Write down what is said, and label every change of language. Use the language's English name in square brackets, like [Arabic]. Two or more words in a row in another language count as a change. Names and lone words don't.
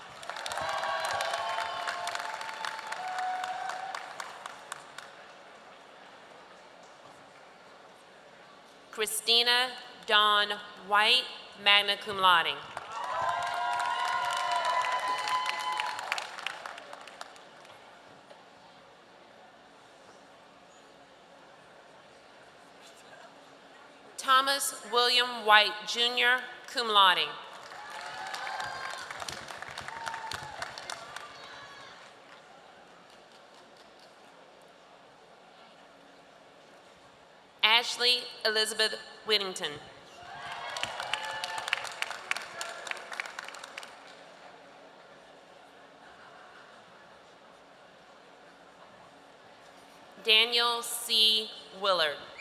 [English] Christina Dawn White, [Latin] magna cum laude. [English] Thomas William White, Jr., [Latin] cum laude. [English] Ashley Elizabeth Whittington. Daniel C. Willard.